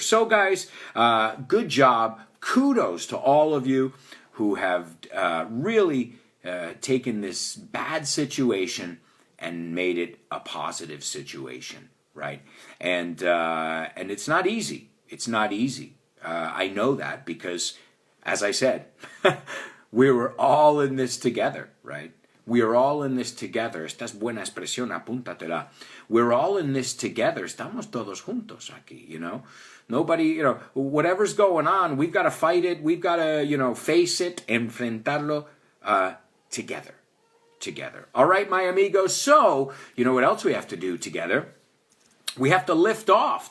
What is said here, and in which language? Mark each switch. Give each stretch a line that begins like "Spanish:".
English: So guys, good job. Kudos to all of you who have really taken this bad situation and made it a positive situation, right? And it's not easy. It's not easy. I know that because, as I said, we were all in this together, right? We are all in this together.
Spanish: Esta es buena expresión, apúntatela.
English: We're all in this together.
Spanish: Estamos todos juntos aquí,
English: Nobody, whatever's going on, we've got to fight it. We've got to, face it, enfrentarlo together. Together. All right, my amigos. So, you know what else we have to do together? We have to lift off.